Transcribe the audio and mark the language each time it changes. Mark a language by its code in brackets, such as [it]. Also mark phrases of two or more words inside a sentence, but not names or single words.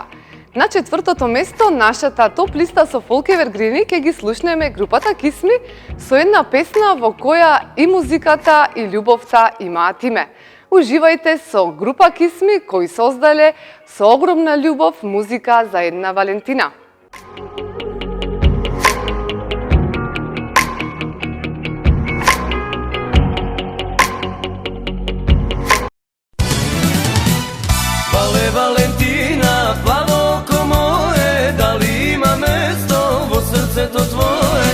[mk] На четвртото место нашата топ листа со Фолк Евергрини ќе ги слушнеме групата Кисми со една песна во која и музиката и љубовта имаат име. Уживајте со група Кисми кои создале со огромна љубов музика за една Валентина. [sr] Vale Valentina, plavo oko moje, da li ima mesto [mk] во срцето твое?